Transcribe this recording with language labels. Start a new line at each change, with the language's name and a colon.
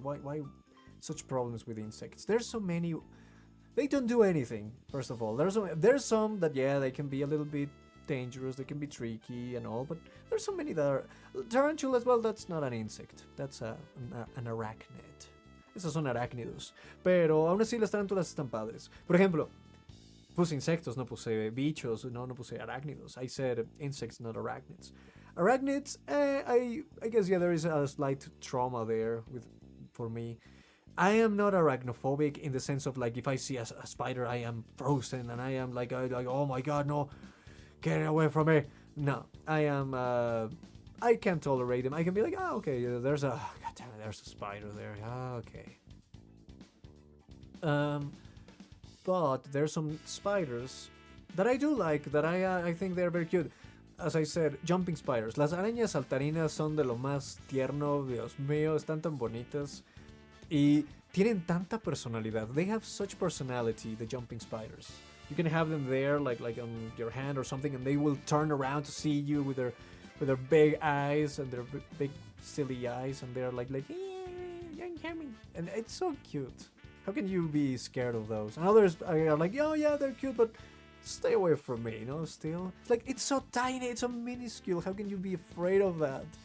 English: Why such problems with insects? There's so many. They don't do anything. First of all, there's some that they can be a little bit dangerous, they can be tricky and all, but there's so many that are tarantulas. Well, that's not an insect, that's an arachnid.
Spanish: Esos son arácnidos, pero aún así las tarántulas están padres. Por ejemplo, puse insectos, no puse bichos, no puse arácnidos.
English: I said insects, not arachnids. Arachnids, I guess there is a slight trauma there for me. I am not arachnophobic in the sense of like if I see a spider I am frozen and I am like oh my god, no, get away from me. No, I am. I can tolerate them. I can be like, okay, there's a spider there. Okay. But there's some spiders that I do like. That I think they're very cute. As I said, jumping spiders.
Spanish: Las arañas saltarinas son de lo más tierno. Dios mío, están tan bonitas y tienen tanta personalidad.
English: They have such personality. The jumping spiders. You can have them there, like on your hand or something, and they will turn around to see you with their big eyes and their big silly eyes, and they're like young Hammy, and it's so cute. How can you be scared of those? And others are like, oh yeah, they're cute, but stay away from me, Still, it's like it's so tiny, it's so minuscule. How can you be afraid of that?